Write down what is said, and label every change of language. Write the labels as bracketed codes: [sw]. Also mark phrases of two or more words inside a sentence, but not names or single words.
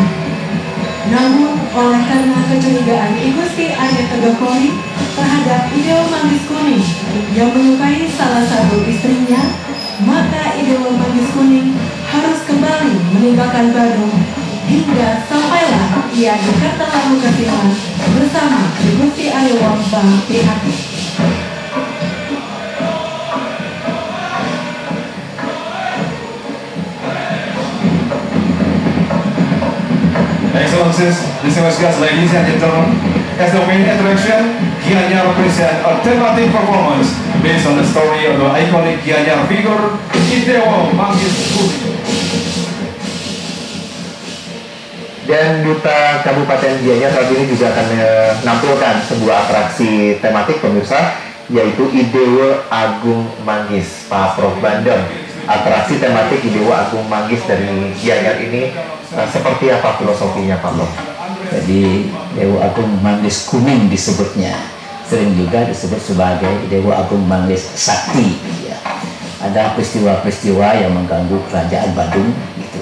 [id] Namun oleh karena kecurigaan Gusti Ayah Tegakori terhadap Idul Manggis Kuning yang menyukai salah satu istrinya, maka Idul Manggis Kuning harus kembali meninggalkan Badung hingga sampailah ia di Kertalanukasilan bersama Gusti Ayah Wambang pihak. [en] Excellencies, distinguished guests, ladies and gentlemen, as the main attraction, Gianyar present a thematic performance based on the story of the iconic Gianyar figure, Idewo Manggis Kuning. [id] Dan Duta Kabupaten Gianyar saat ini juga akan menampilkan sebuah atraksi tematik pemirsa, yaitu Idewo Agung Manggis, Pak Prof Bandeng. Atraksi tematik Idewo Agung Manggis dari Gianyar ini seperti apa filosofinya, Pak Prof? Jadi Dewa Agung Manggis Kuning disebutnya, sering juga disebut sebagai Dewa Agung Manggis Sakti. Ya. Ada peristiwa-peristiwa yang mengganggu kerajaan Badung, gitu.